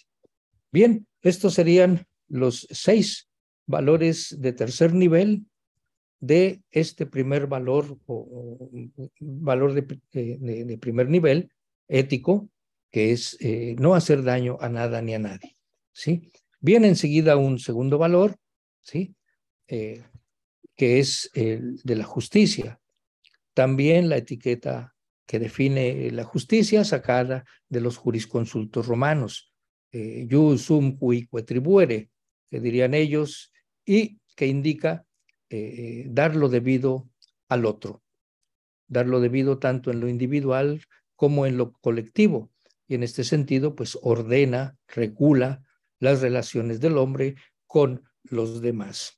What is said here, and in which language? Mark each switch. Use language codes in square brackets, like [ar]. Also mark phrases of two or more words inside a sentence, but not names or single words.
[es] Bien, estos serían los 6 valores de tercer nivel de este primer valor o valor de primer nivel ético, que es no hacer daño a nada ni a nadie, ¿sí? Viene enseguida un segundo valor, ¿sí? Que es el de la justicia. También la etiqueta que define la justicia sacada de los jurisconsultos romanos, [la] jus sum cuique tribuere, [es] que dirían ellos, y que indica dar lo debido al otro, dar lo debido tanto en lo individual como en lo colectivo. Y en este sentido, pues ordena, regula las relaciones del hombre con los demás.